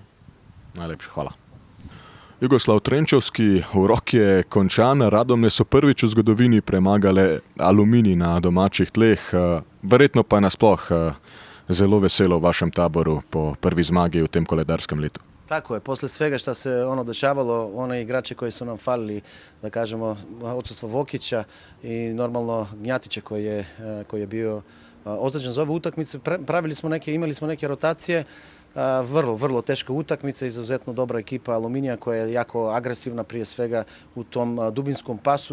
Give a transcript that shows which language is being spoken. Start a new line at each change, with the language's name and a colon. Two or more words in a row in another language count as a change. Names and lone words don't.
Slovenian: Najlepša hvala. Jugoslav Trenčovski, urok je končan. Radomlje so prvič v zgodovini premagale Aluminij na domačih tleh. Verjetno pa je nasploh zelo veselo v vašem taboru po prvi zmagi v tem koledarskem letu.
Serbian: Tako je, posle svega što se dešavalo, one igrače koji su nam falili, da kažemo, odsustvo Vokića i normalno Gnjatića koji je bio ozrađen za ovu utakmicu, imali smo neke rotacije. Vrlo teška utakmica, izuzetno dobra ekipa Aluminija koja je jako agresivna prije svega u tom dubinskom pasu.